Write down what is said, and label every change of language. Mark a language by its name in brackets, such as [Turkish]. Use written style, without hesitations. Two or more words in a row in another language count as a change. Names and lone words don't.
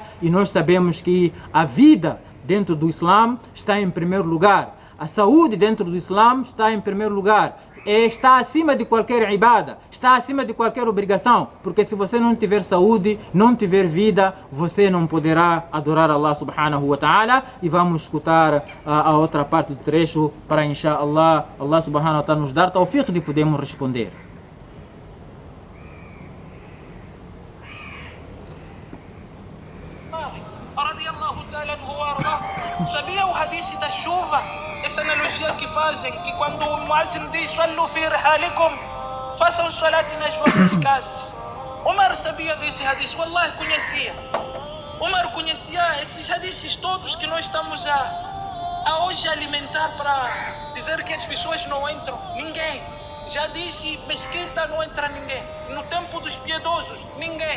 [Portuguese] E nós sabemos que a vida dentro do Islã está em primeiro lugar. A saúde dentro do Islã está em primeiro lugar. Está acima de qualquer ibada, está acima de qualquer obrigação, porque se você não tiver saúde, não tiver vida, você não poderá adorar [Arabic] الله سبحانه وتعالى. [Portuguese] E vamos escutar a outra parte do trecho para, inshallah, [Arabic] الله سبحانه وتعالى [Portuguese] nos dar tawfiq de podermos responder. Sabia o hadith da chuva? Essa analogia que fazem, que quando o muazzin diz [Arabic] صلوا في رحالكم, [Portuguese] façam salat nas vossas casas. Omar sabia desse hadith, wallahi conhecia. Omar conhecia esses hadiths todos que nós estamos a hoje alimentar para dizer que as pessoas não entram. Ninguém. Já disse, mesquita não entra ninguém. No tempo dos piedosos, ninguém.